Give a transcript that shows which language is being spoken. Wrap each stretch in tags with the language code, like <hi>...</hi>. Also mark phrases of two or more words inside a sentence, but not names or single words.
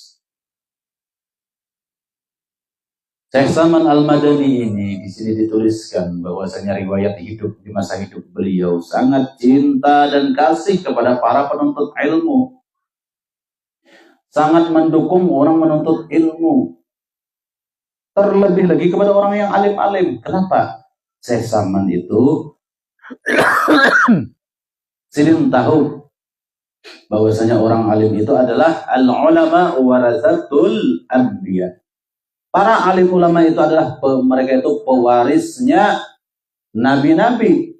<id>Syekh Saman Al-Madani ini di sini dituliskan bahwasanya riwayat hidup di masa hidup beliau sangat cinta dan kasih kepada para penuntut ilmu. Sangat mendukung orang menuntut ilmu. Terlebih lagi kepada orang yang alim-alim. Kenapa? Syekh Saman itu sidin tahu bahwasanya orang alim itu adalah</id> <ar>العلماء ورثة الأنبياء.</ar> <id>Para alim ulama itu adalah mereka itu pewarisnya nabi-nabi.</id>